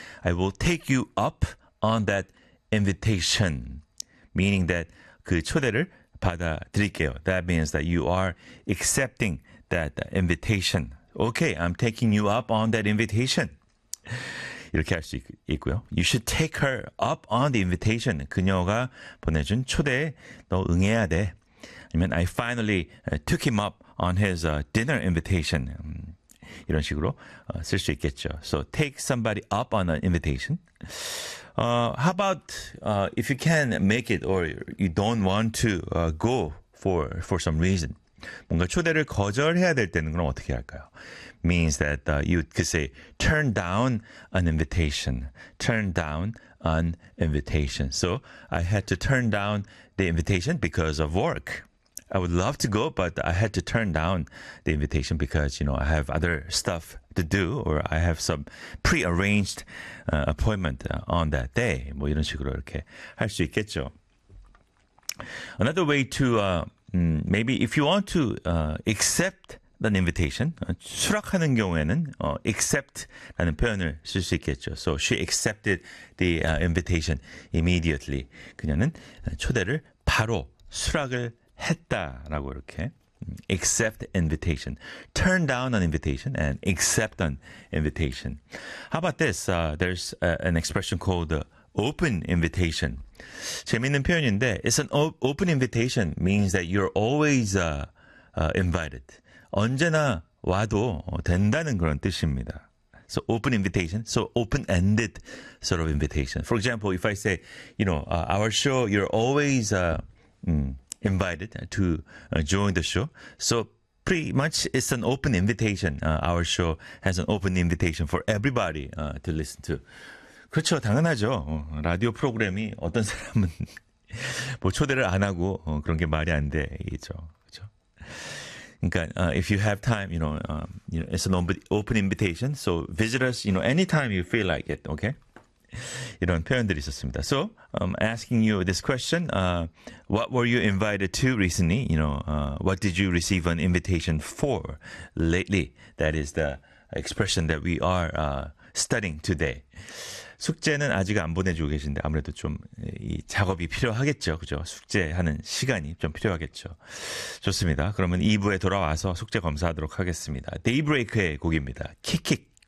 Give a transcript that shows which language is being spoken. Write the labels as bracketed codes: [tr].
[en] I will take you up on that invitation. Meaning that [ko] 그 초대를 받아들일게요. [en] That means that you are accepting that invitation. Okay, I'm taking you up on that invitation. [ko] 이렇게 할 수 있고요. [en] You should take her up on the invitation. [ko] 그녀가 보내준 초대에 너 응해야 돼. [en] 아니면 I finally took him up on his dinner invitation. [ko] 이런 식으로 쓸 수 있겠죠. [en] So take somebody up on an invitation. How about if you can make it or you don't want to go for some reason. [ko] 뭔가 초대를 거절해야 될 때는 그럼 어떻게 할까요? [en] Means that you could say turn down an invitation. Turn down an invitation. So I had to turn down the invitation because of work. I would love to go, but I had to turn down the invitation because, you know, I have other stuff to do or I have some pre-arranged appointment on that day. [ko] 뭐 이런 식으로 이렇게 할 수 있겠죠. [en] Another way to maybe if you want to accept an invitation, [ko] 수락하는 경우에는 accept라는 표현을 쓸 수 있겠죠. [en] So she accepted the invitation immediately. [ko] 그녀는 초대를 바로 수락을 했다라고 이렇게 [en] accept invitation, turn down an invitation and accept an invitation. How about this? There's an expression called open invitation. [ko] 재미있는 표현인데, [en] it's an open invitation means that you're always invited. [ko] 언제나 와도 된다는 그런 뜻입니다. [en] So open invitation, so open-ended sort of invitation. For example, if I say, you know, our show, you're always invited to join the show. So pretty much it's an open invitation. Our show has an open invitation for everybody to listen to. [ko] 그렇죠. 당연하죠. 라디오 프로그램이 어떤 사람은 뭐 초대를 안 하고 그런 게 말이 안 되죠. 그렇죠. [en] 그러니까 if you have time, you know, it's an open invitation. So visit us, you know, anytime you feel like it. Okay? [ko] 이런 표현들이 있었습니다. [en] So I'm asking you this question. What were you invited to recently? You know, what did you receive an invitation for lately? That is the expression that we are studying today. [ko] 숙제는 아직 안 보내주고 계신데 아무래도 좀 이 작업이 필요하겠죠. 그죠? 숙제하는 시간이 좀 필요하겠죠. 좋습니다. 그러면 2부에 돌아와서 숙제 검사하도록 하겠습니다. 데이브레이크의 곡입니다. 킥킥.